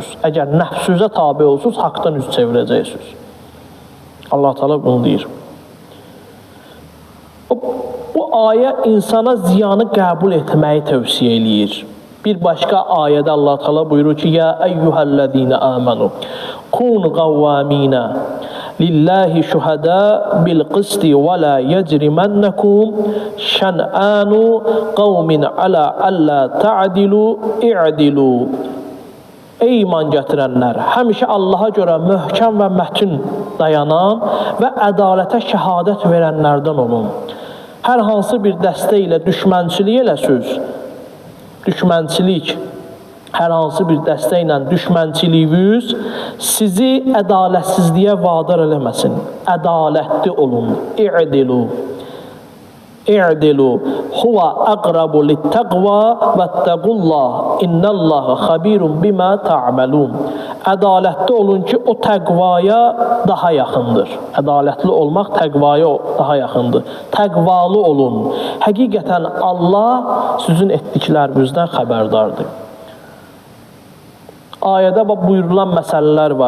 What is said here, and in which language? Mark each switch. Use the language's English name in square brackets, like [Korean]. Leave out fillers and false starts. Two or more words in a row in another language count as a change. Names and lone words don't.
[Azerbaijani] Əgər nəfsünüzə tabi olsunuz, haqdan üz çevirəcəksiniz. Allah Teala bunu deyir. Bu ayə insana ziyanı qəbul etməyi tövsiyə eləyir. Bir başqa ayədə Allah Teala buyurur ki, [Arabic] "يا أيها الذين آمنوا كونوا قوامين لله شهداء بالقسط ولا يجرمنكم شنآن قوم على ألا تعدلوا اعدلوا." [Azerbaijani] Ey iman gətirənlər, həmişə Allaha görə möhkəm və mətin dayanan və ədalətə şəhadət verənlərdən olun. Hər hansı bir dəstə ilə düşmənçilik eləsiniz, hər hansı bir dəstə ilə düşmənçiliyiniz sizi ədalətsizliyə vadar eləməsin. Ədalətli olun. [Arabic] اعدلوا هو أقرب للتقوى واتقوا الله إن الله خبير بما تعملون. [Azerbaijani] Ədalətli olun ki, o təqvaya daha yaxındır. Ədalətli olmaq təqvaya daha yaxındır. Təqvalı olun. Həqiqətən Allah sizin etdiklərinizdən xəbərdardır. Ayədə buyurulan məsələlər var.